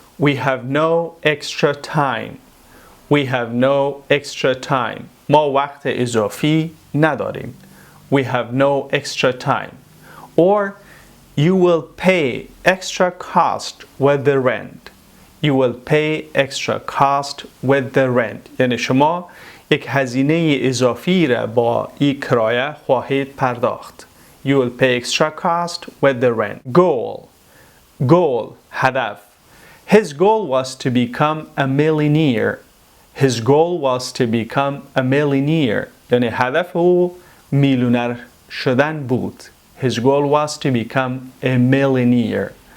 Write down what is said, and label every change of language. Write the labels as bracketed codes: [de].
[en] We have no extra time. We have no extra time. [fa] ما وقت اضافی نداریم. [en] We have no extra time. Or you will pay extra cost with the rent. You will pay extra cost with the rent. [fa] یعنی شما یک هزینه اضافی را با این کرایه خواهید پرداخت. [en] You will pay extra cost with the rent. Goal هدف. His goal was to become a millionaire. His goal was to become a millionaire. [fa] یعنی هدف او میلیونر شدن بود. [en] His goal was to become a millionaire.